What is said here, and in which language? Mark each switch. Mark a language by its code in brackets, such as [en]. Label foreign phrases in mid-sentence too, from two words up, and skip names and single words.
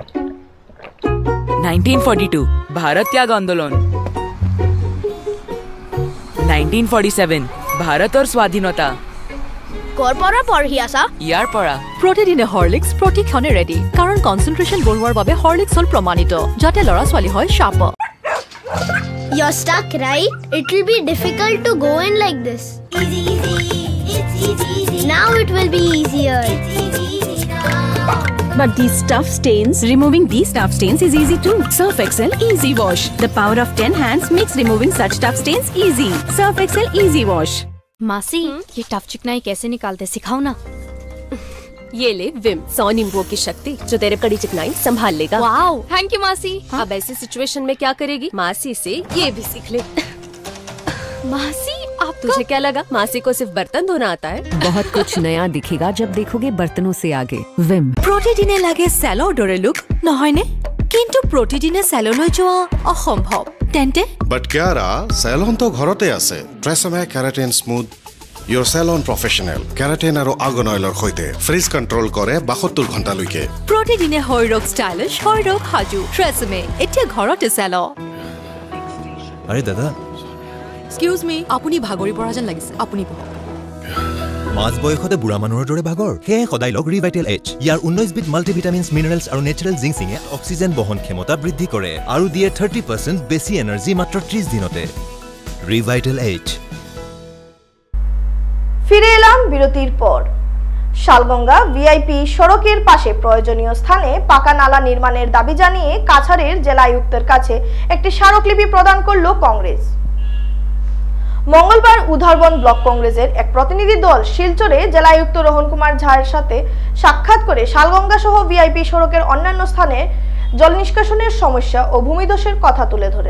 [as] 1942 ভাৰত ত্যাগ আন্দোলন, 1947 ভাৰতৰ স্বাধীনতা। কৰ পৰা পঢ়ি আছা? ইয়াৰ পৰা। প্ৰতিদিনে হৰলিক্স প্ৰতিক্ষণে ৰেডি, কাৰণ কনচেন্ট্ৰেশ্যন বঢ়োৱাৰ বাবে হৰলিক্স হ'ল প্ৰমাণিত, যাতে ল'ৰা ছোৱালী হয় শাৰ্প। [en] You're stuck, right? It will be difficult to go in like this. Easy, easy, it's easy, easy. Now it will be easier. It's easy, easy now. But these tough stains, removing these tough stains is easy too. Surf Excel Easy Wash. The power of 10 hands makes removing such tough stains easy. Surf Excel Easy Wash. [hi] मासी, ये टफ चिकनाई कैसे निकालते सिखाओ ना। ये ले विम 100 नींबुओं की शक्ति, जो तेरे कड़ी चिकनाई संभाल लेगा। [en] Wow, thank you मासी। [hi] अब ऐसी सिचुएशन में क्या करेगी? मासी से ये भी सीख ले। मासी, आप तुझे क्या लगा मासी को सिर्फ बर्तन धोना आता है? बहुत कुछ नया दिखेगा जब देखोगे बर्तनों से आगे। विम [as] প্ৰতিদিনে লাগে চেলৰ দৰে লুক, নহয়নে? কিন্তু প্ৰতিদিনে চেললৈ যোৱা অসম্ভৱ। তেন্তে বাট কিয়াৰা, চেলন তো ঘৰতে আছে। ট্ৰেছমে কেৰাটিন স্মুথ [en] your salon professional [as] কেৰাটিন আৰু [en] argan oil [as] সৈতে ফ্ৰিজ কণ্ট্ৰল কৰে 72 ঘণ্টালৈকে। প্ৰতিদিনে হৰৰক ষ্টাইলিছ, হৰৰক সাজু। ট্ৰেছমে এতিয়া ঘৰতে চেল। আৰে দাদা, [en] excuse me, [as] আপুনি ভাগৰি পৰা যেন লাগিছে, আপুনি বহক। মাছ বয়সতে বুঢ়া মানুহৰ দৰে ভাগৰ, সেয়ে সদায় লগ ৰিভাইটেল এইচ। ইয়াৰ 19 বিধ মাল্টিভিটামিনছ, মিনাৰেলছ আৰু [en] natural ginseng [as] অক্সিজেন বহন ক্ষমতা বৃদ্ধি কৰে আৰু দিয়ে 30% বেছি এনাৰ্জি মাত্ৰ 30 দিনতে। রিভাইটাল এইচ। [bn] ফিরে এলাম বিরতির পর। শালগঙ্গা ভিআইপি সড়কের পাশে প্রয়োজনীয় স্থানে পাকা নালা নির্মাণের দাবি জানিয়ে কাছাড়ের জেলা আয়ুক্তের কাছে একটি স্মারকলিপি প্রদান করল কংগ্রেস। মঙ্গলবার উধারবন ব্লক কংগ্রেসের এক প্রতিনিধি দল শিলচরে জেলা আয়ুক্ত রোহন কুমার ঝার সাথে সাক্ষাৎ করে শালগঙ্গা সহ ভিআইপি সড়কের অন্যান্য স্থানে জল নিষ্কাশনের সমস্যা ও ভূমিধসের কথা তুলে ধরেন।